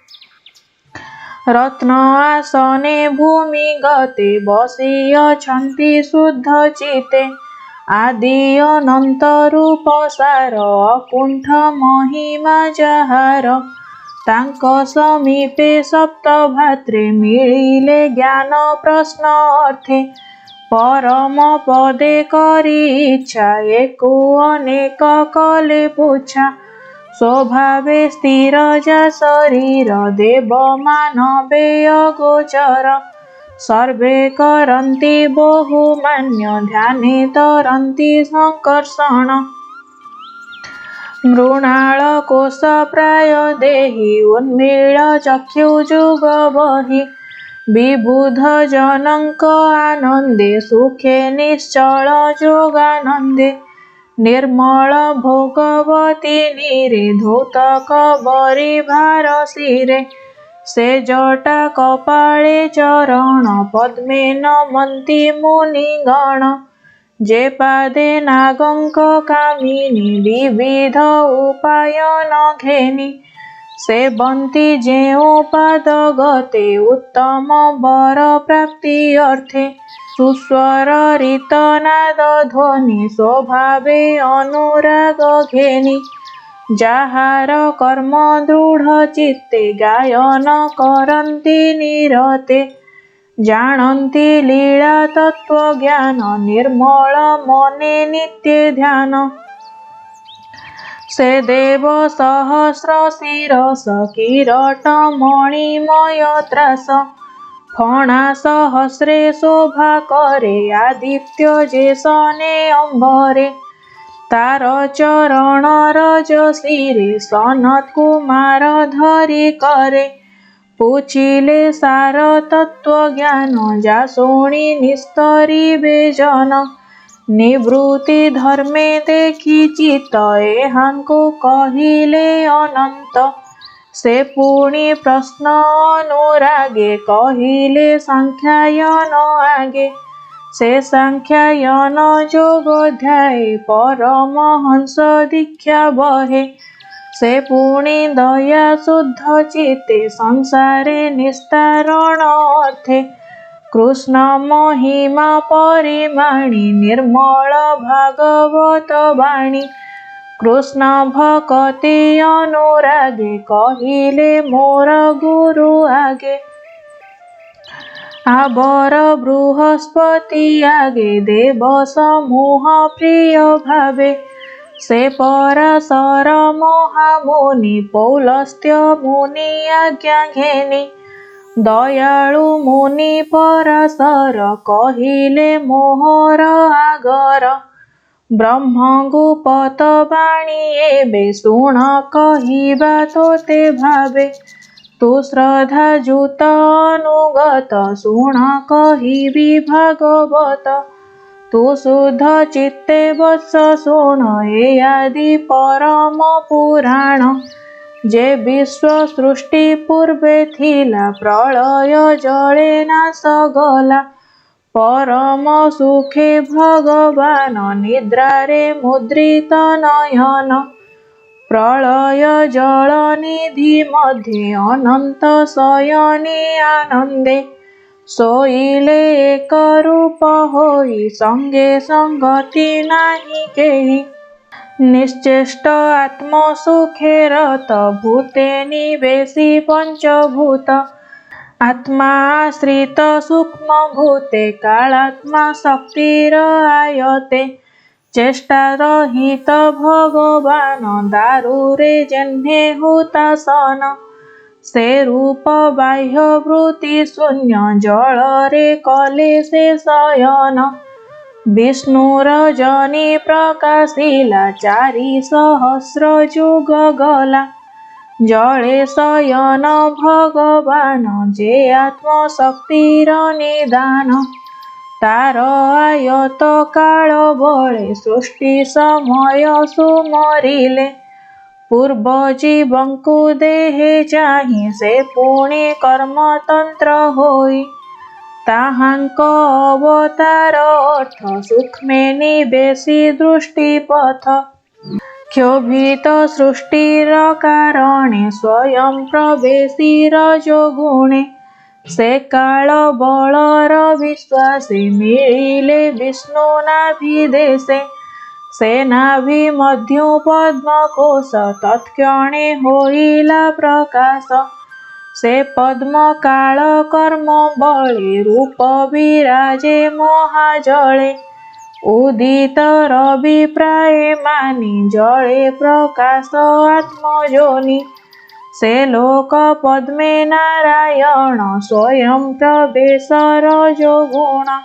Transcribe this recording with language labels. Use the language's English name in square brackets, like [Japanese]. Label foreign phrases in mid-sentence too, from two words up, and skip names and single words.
[Odia] ରତ୍ନ ଆସନେ ଭୂମି ଗତେ ବସି ଅଛନ୍ତି ଶୁଦ୍ଧ ଚିତ୍ତେ ଆଦି ଅନନ୍ତ ରୂପ ସାର ଅକୁଣ୍ଠ ମହିମା ଯାହାର ତାଙ୍କ ସମୀପେ ସପ୍ତ ଭାତ୍ରେ ମିଳିଲେ ଜ୍ଞାନ ପ୍ରଶ୍ନ ଅର୍ଥେ ପରମ ପଦେ କରି ଇଚ୍ଛା ଏକୁ ଅନେକ କଲେ ପୁଛା ସ୍ୱଭାବେ ସ୍ଥିର ଯା ଶରୀର ଦେବ ମାନବେ ଅଗୋଚର ସର୍ବେ କରନ୍ତି ବହୁମାନ୍ୟ ଧ୍ୟାନେ ତରନ୍ତି ସଙ୍କର୍ଷଣ ମୃଣାଳ କୋଷ ପ୍ରାୟ ଦେହି ଉନ୍ମୀଳ ଚକ୍ଷୁଯୁଗ ବହି ବିବୁଧ ଜନକ ଆନନ୍ଦେ ସୁଖେ ନିଶ୍ଚଳ ଯୋଗାନନ୍ଦେ ନିର୍ମଳ ଭୋଗବତୀ ନୀରେ ଧୌତ କବରୀ ଭାର ଶିରେ ସେ ଜଟା କପାଳେ ଚରଣ ପଦ୍ମେ ନମନ୍ତି ମୁନିଗଣ ଯେ ପାଦେ ନାଗଙ୍କ କାମିନୀ ବିବିଧ ଉପାୟନ ଘେନି ସେବନ୍ତି ଯେଉ ପାଦ ଗତେ ଉତ୍ତମ ବର ପ୍ରାପ୍ତି ଅର୍ଥେ ସୁସ୍ୱର ରୀତ ନାଦ ଧ୍ୱନି ସ୍ୱଭାବେ ଅନୁରାଗ ଘେନି ଯାହାର କର୍ମ ଦୃଢ଼ ଚିତ୍ତେ ଗାୟନ କରନ୍ତି ନିରତେ ଜାଣନ୍ତି ଲୀଳା ତତ୍ତ୍ୱ ଜ୍ଞାନ ନିର୍ମଳ ମନେ ନିତ୍ୟ ଧ୍ୟାନ ସେ ଦେବ ସହସ୍ର ଶିରସ କିରିଟ ମଣିମୟ ତ୍ରାସ ଫଣା ସହସ୍ରେ ଶୋଭା କରେ ଆଦିତ୍ୟ ଯେସନେ ଅମ୍ବରେ ତାର ଚରଣ ରଜ ଶିରେ ସନତ କୁମାର ଧରି କରେ ପୁଛିଲେ ସାର ତତ୍ତ୍ୱ ଜ୍ଞାନ ଯା ଶୁଣି ନିସ୍ତରିବେ ଜନ ନିବୃତ୍ତି ଧର୍ମେ ଦେଖି ଚିତ୍ତ ଏହାଙ୍କୁ କହିଲେ ଅନନ୍ତ ସେ ପୁଣି ପ୍ରଶ୍ନ ଅନୁରାଗେ କହିଲେ ସାଂଖ୍ୟାୟନ ଆଗେ ସେ ସାଂଖ୍ୟାୟନ ଯୋଗଧ୍ୟାୟ ପରମହଂସ ଦୀକ୍ଷା ବହେ ସେ ପୁଣି ଦୟା ଶୁଦ୍ଧ ଚିତ୍ତେ ସଂସାରେ ନିସ୍ତାରଣ ଅର୍ଥେ କୃଷ୍ଣ ମହିମା ପରିମାଣି ନିର୍ମଳ ଭାଗବତ ବାଣୀ କୃଷ୍ଣ ଭକ୍ତି ଅନୁରାଗେ କହିଲେ ମୋର ଗୁରୁ ଆଗେ ଆବର ବୃହସ୍ପତି ଆଗେ ଦେବ ସମୂହ ପ୍ରିୟ ଭାବେ ସେ ପରାଶର ମହାମୁନି ପୌଲସ୍ତ୍ୟ ମୁନି ଆଜ୍ଞା ଘେନି ଦୟାଳୁ ମୁନି ପରାଶର କହିଲେ ମୋହର ଆଗର ବ୍ରହ୍ମଗୁପ୍ତ ବାଣୀ ଏବେ ଶୁଣ କହିବା ତୋତେ ଭାବେ ତୁ ଶ୍ରଦ୍ଧା ଯୁତ ଅନୁଗତ ଶୁଣ କହିବି ଭାଗବତ ତୁ ଶୁଦ୍ଧ ଚିତ୍ତେ ବତ୍ସ ଶୁଣ ଏ ଆଦି ପରମ ପୁରାଣ ଯେ ବିଶ୍ୱ ସୃଷ୍ଟି ପୂର୍ବେ ଥିଲା ପ୍ରଳୟ ଜଳେ ନାଶ ଗଲା ପରମ ସୁଖେ ଭଗବାନ ନିଦ୍ରାରେ ମୁଦ୍ରିତ ନୟନ ପ୍ରଳୟ ଜଳ ନିଧି ମଧ୍ୟେ ଅନନ୍ତ ଶୟନେ ଆନନ୍ଦେ ଶୋଇଲେ ଏକ ରୂପ ହୋଇ ସଙ୍ଗେ ସଙ୍ଗତି ନାହିଁ କେହି ନିଶ୍ଚେଷ୍ଟ ଆତ୍ମ ସୁଖେ ରତ ଭୂତେ ନିବେଶି ପଞ୍ଚଭୂତ ଆତ୍ମା ଆଶ୍ରିତ ସୂକ୍ଷ୍ମ ଭୂତେ କାଳାତ୍ମା ଶକ୍ତିର ଆୟତେ ଚେଷ୍ଟା ରହିତ ଭଗବାନ ଦାରୁରେ ଯେହ୍ନେ ହୁତାଶନ ସେ ରୂପ ବାହ୍ୟ ବୃତ୍ତି ଶୂନ୍ୟ ଜଳରେ କଲେ ସେ ଶୟନ ବିଷ୍ଣୁରଜନୀ ପ୍ରକାଶିଲା 4,000 ଯୁଗ ଗଲା ଜଳେ ଶୟନ ଭଗବାନ ଯେ ଆତ୍ମଶକ୍ତିର ନିଦାନ ତାର ଆୟତ କାଳ ବଳେ ସୃଷ୍ଟି ସମୟ ସୁମରିଲେ ପୂର୍ବ ଜୀବଙ୍କୁ ଦେହେ ଚାହିଁ ସେ ପୁଣେ କର୍ମତନ୍ତ୍ର ହୋଇ ତାହାଙ୍କ ଅବତାର ଅର୍ଥ ସୂକ୍ଷ୍ମେ ନିବେଶି ଦୃଷ୍ଟିପଥ କ୍ଷୋଭିତ ସୃଷ୍ଟିର କାରଣେ ସ୍ୱୟଂ ପ୍ରବେଶି ରଜୋଗୁଣେ ସେ କାଳ ବଳର ବିଶ୍ୱାସେ ମିଳିଲେ ବିଷ୍ଣୁ ନାଭିଦେଶେ ସେ ନାଭି ମଧ୍ୟୁ ପଦ୍ମକୋଷ ତତ୍କ୍ଷଣେ ହୋଇଲା ପ୍ରକାଶ ସେ ପଦ୍ମ କାଳ କର୍ମ ବଳେ ରୂପ ବିରାଜେ ମହାଜଳେ ଉଦିତ ରବି ପ୍ରାୟ ମାନି ଜଳେ ପ୍ରକାଶ ଆତ୍ମଯୋନି ସେ ଲୋକ ପଦ୍ମେ ନାରାୟଣ ସ୍ୱୟଂ ପ୍ରବେଶ ରଜୋଗୁଣ